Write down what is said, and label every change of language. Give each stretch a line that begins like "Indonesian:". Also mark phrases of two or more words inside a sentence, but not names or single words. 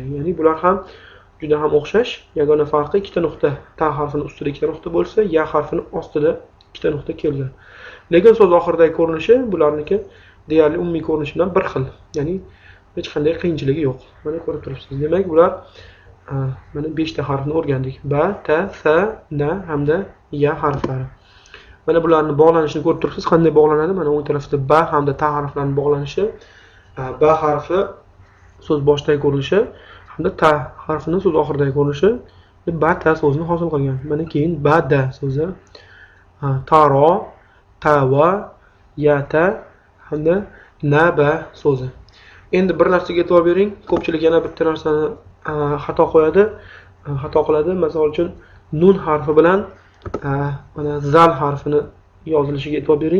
Uzbek: Ya'ni bular ham juda ham o'xshash. Yagona farqi ikkita nuqta. Ta harfining ustida ikkita nuqta bo'lsa, ya harfining ostida ikkita nuqta kelgan. Lekin so'z oxiridagi ko'rinishi bularniki deyarli umumiy ko'rinish bilan bir xil. Ya'ni hech qanday qiyinchiligi yo'q. Mana ko'rib turibsiz. Demak, bular mana 5 ta harfni o'rgandik. Ba, ta, sa, na hamda ya harflari. Mana bularning bog'lanishini ko'rib turibsiz. Qanday bog'lanadi? Mana o'ng tarafda ba hamda ta harflarining bog'lanishi. Ba harfi so'z boshidagi ko'rinishi hamda ta harfining so'z oxiridagi ko'rinishi ba ta so'zini hosil qilgan. Mana keyin ba da so'zi, taro, tava, yata hamda naba so'zi. Endi bir narsaga e'tibor bering. Ko'pchilik yana bitta narsani xato qo'yadi. Xato qiladi. Masalan uchun nun harfi bilan mana zal harfini yozilishiga e'tibor bering.